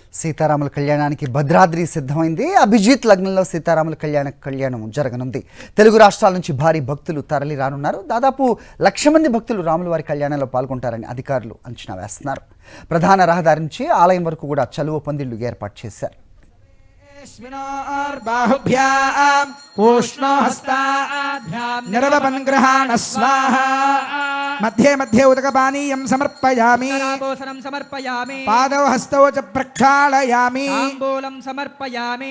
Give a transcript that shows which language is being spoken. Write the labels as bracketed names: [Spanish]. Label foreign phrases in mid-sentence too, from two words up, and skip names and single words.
[Telugu] సీతారాముల కళ్యాణానికి భద్రాద్రి సిద్ధమైంది. అభిజిత్ లగ్నంలో సీతారాముల కళ్యాణం జరగనుంది. తెలుగు రాష్ట్రాల నుంచి భారీ భక్తులు తరలి రానున్నారు. దాదాపు 1,00,000 మంది భక్తులు రాముల వారి కళ్యాణంలో పాల్గొంటారని అధికారులు అంచనా వేస్తున్నారు. ప్రధాన రహదారి నుంచి ఆలయం వరకు కూడా చలువ పందిళ్లు ఏర్పాటు చేశారు. [Sanskrit] मध्ये मध्ये उदकपानीयं समर्पयामि पादौ हस्तौ च प्रक्षालयामि समर्पयामि